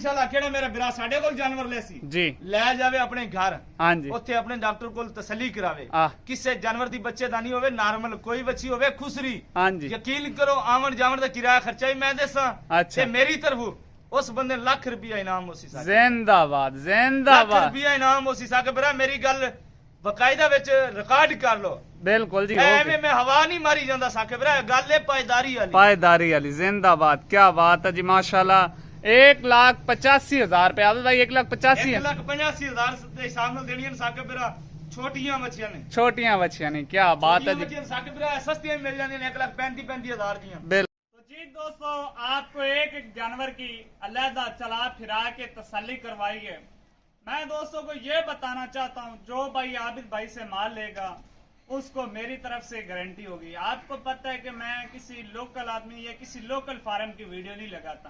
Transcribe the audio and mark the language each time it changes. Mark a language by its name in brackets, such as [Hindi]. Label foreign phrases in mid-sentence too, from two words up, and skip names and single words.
[Saraiki] انشاءاللہ کیڑا میرا بھرا ساڈے کول جانور لیسی जी। لے جاوے اپنے گھر, ہاں جی اوتھے اپنے ڈاکٹر کول تسلی کراوے आ کسے جانور دی بچے دانی ہووے، نارمل کوئی بچی ہووے کھسری, ہاں جی یقین کرو آون جاون دا کرایہ خرچہ ہی میں ڈیسا अच्छा। تے میری طرفوں اوس بندے لکھ روپیہ انعام ہوسی ساکے. जिंदाबाद लाख जिंदाबाद। روپیہ انعام ہوسی ساکے بھرا۔ میری گل باقاعدہ وچ ریکارڈ کر لو. بالکل جی ایویں میں ہوا نہیں ماری جاندا ساکے بھرا، گل ہے پائیداری والی. پائیداری والی. [Urdu] زندہ باد کیا بات ہے جی ماشاءاللہ. [Saraiki] 1,85,000 روپے آبد بھائی، 1,85,000 1,85,000 دے حساب نال دینیاں ساکے بھرا چھوٹیاں بچیاں نے. چھوٹیاں بچیاں نے. [Urdu] کیا بات ہے جی. [Saraiki] بچیاں ساکے بھرا سستیاں مل جاندیاں نے 1,35,000 دیاں. बिल्कुल। [Urdu] تو جی دوستو آپ کو ایک ایک جانور کی علیحدہ چلا پھرا کے تسلی کروائی ہے. میں دوستوں کو یہ بتانا چاہتا ہوں، جو بھائی عابد بھائی سے مال لے گا اس کو میری طرف سے گارنٹی ہوگی. آپ کو پتا ہے کہ میں کسی لوکل آدمی یا کسی لوکل فارم کی ویڈیو نہیں لگاتا.